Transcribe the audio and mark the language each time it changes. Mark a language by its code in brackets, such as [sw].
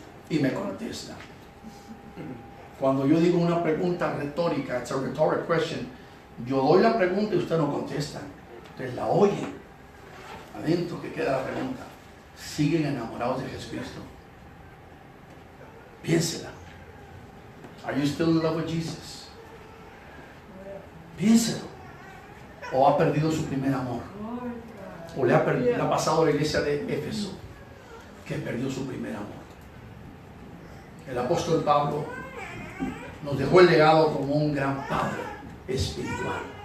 [es] Y me contesta. Cuando yo digo una pregunta retórica, [en] it's a rhetoric question, [es] yo doy la pregunta y usted no contesta. Ustedes la oyen. Adentro que queda la pregunta. ¿Siguen enamorados de Jesucristo? Piénsela. [en] Are you still in love with Jesus? [es] Piénselo. ¿O ha perdido su primer amor? ¿O le ha pasado a la iglesia de Éfeso que perdió su primer amor? El apóstol Pablo nos dejó el legado como un gran padre espiritual.